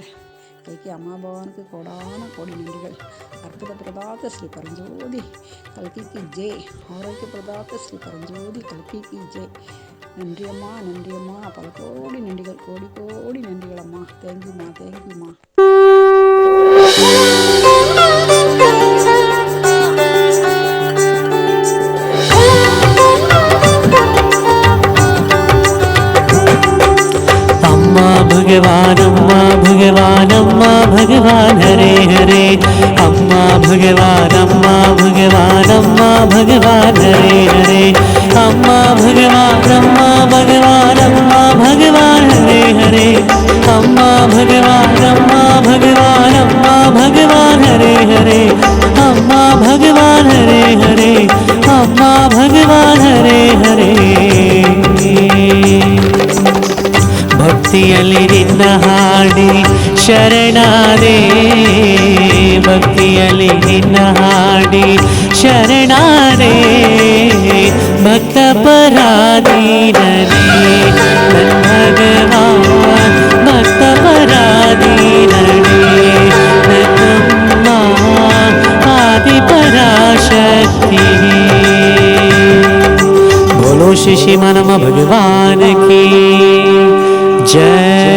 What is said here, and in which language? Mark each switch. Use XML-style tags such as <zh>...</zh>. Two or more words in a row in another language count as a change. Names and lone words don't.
<ta>கைக்கு அம்மா பகவானுக்கு கோடான கோடி நன்றிகள். அற்புத பிரதாத்த ஸ்ரீ பரஞ்சோதி கல்கிக்கு ஜெய். ஆரோக்கிய பிரதாத்த ஸ்ரீ பரஞ்சோதி கல்கிக்கு ஜெய். நன்றி அம்மா, நன்றி அம்மா, பல கோடி நன்றிகள், கோடி கோடி நன்றிகள் அம்மா. தேங்க்யூம்மா, தேங்க்யூம்மா.</ta> <sa>भगवान अम्मा भगवान अम्मा भगवान हरे हरे। अम्मा भगवान अम्मा भगवान अम्मा भगवान हरे हरे। अम्मा भगवान अम्मा भगवान अम्मा भगवान हरे हरे। अम्मा भगवान अम्मा भगवान अम्मा भगवान हरे हरे। अम्मा भगवान हरे हरे। अम्मा भगवान हरे हरे।</sa> <kn>ಭಕ್ತಿಯಲ್ಲಿ ನಿನ್ನ ಹಾಡಿ ಶರಣಾದೆ, ಭಕ್ತಿಯಲ್ಲಿ ನಿನ್ನ ಹಾಡಿ ಶರಣಾದೆ, ಭಕ್ತ ಪರಾಧೀನನೇ ನನ್ನ ಭಗವಾನ್, ಭಕ್ತ ಪರಾಧೀನನೇ ನನ್ನಮ್ಮ ಆದಿ ಪರಾಶಕ್ತಿ।</kn> <hi>बोलो श्री श्री मनम भगवान की जय।</hi>